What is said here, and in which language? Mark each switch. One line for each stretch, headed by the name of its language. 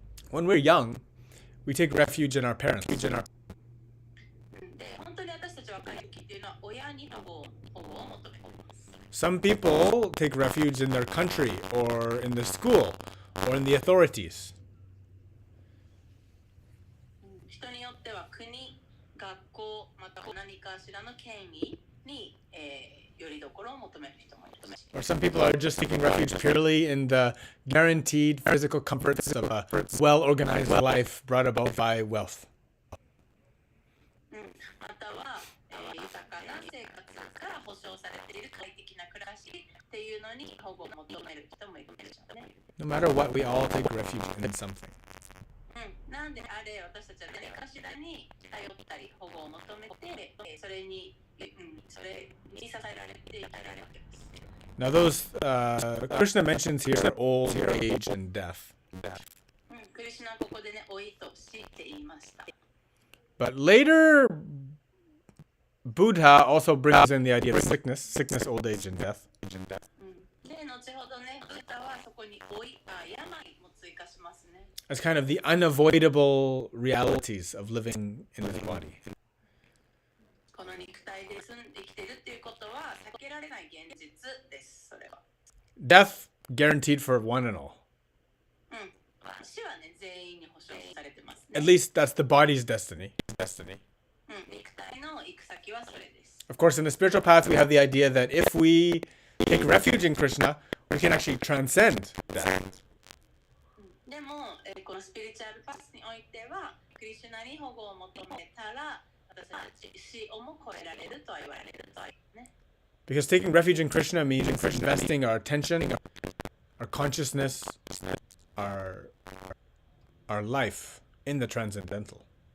English: When we're young, We take refuge in our parents.
Japanese: で、本当に私たち若い時っていうのは親に保護を求めています。
English: Some people take refuge in their country or in the school or in the authorities.
Japanese: 人によっては国、学校、また何かしらの権威に、よりどころを求める人もいます。
English: Or some people are just taking refuge purely in the guaranteed physical comforts of a well-organized life brought about by wealth.
Japanese: または、豊かな生活から保障されている快適な暮らしっていうのに保護を求める人もいるでしょうね。
English: No matter what, we all take refuge in something.
Japanese: なんであれ私たちは誰かしらに頼ったり保護を求めて、それに支えられているわけです。
English: Now those Krishna mentions here old age and death.
Japanese: クリシュナはここでね、老いと死って言いました。
English: But later, Buddha also brings in the idea of sickness, old age, and death.
Japanese: で、後ほどね、ブッダはそこに病も追加しますね。
English: As kind of the unavoidable realities of living in this body.
Japanese: この肉体で生きてるっていうことは避けられない現実です。それは。
English: Death guaranteed for one and all.
Japanese: 死はね、全員に保証されてますね。
English: At least that's the body's destiny.
Japanese: 肉体の行く先はそれです。
English: Of course, in the spiritual path, we have the idea that if we take refuge in Krishna, we can actually transcend death.
Japanese: でも、このスピリチュアルパスにおいては、クリシュナに保護を求めたら、私たち死をも超えられるとは言われるとね。
English: Because taking refuge in Krishna means investing our attention, our consciousness, our life in the transcendental.